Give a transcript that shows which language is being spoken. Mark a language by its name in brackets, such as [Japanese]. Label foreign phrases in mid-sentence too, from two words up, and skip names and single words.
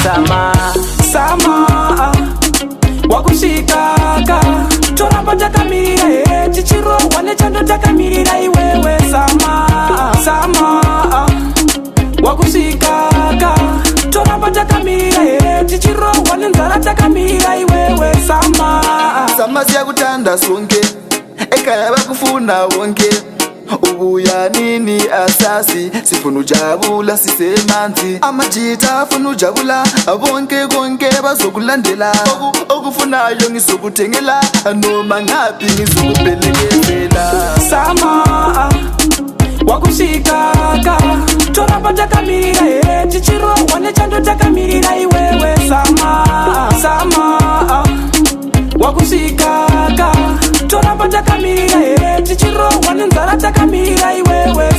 [Shona] Sama, sama, wakushikaka, toramba takamirira, eh, tichirohwa nechando takamirira iwewe. Sama, sama, wakushikaka, toramba takamirira, eh, tichirohwa nenzara takamirira iwewe. [North Ndebele] Sama, Sama siya kutanda sonke, ekaya bakufuna wonke. Ubuya nini asasi, sifuna ujabula sisemanzi. Amajita afuna ujabula, bonke konke bazokulandela. Oku-, okufunayo ngizokuthengela, noma ngaphi ngizokubhelekezela. [Shona] Sama, wakushikaka, toramba takamirira, eh, tichirohwa nechando takamirira iwewe. Sama, sama, wakushikaka, toramba takamirira, eh, tichirohwa nenzara takamirira iwewe.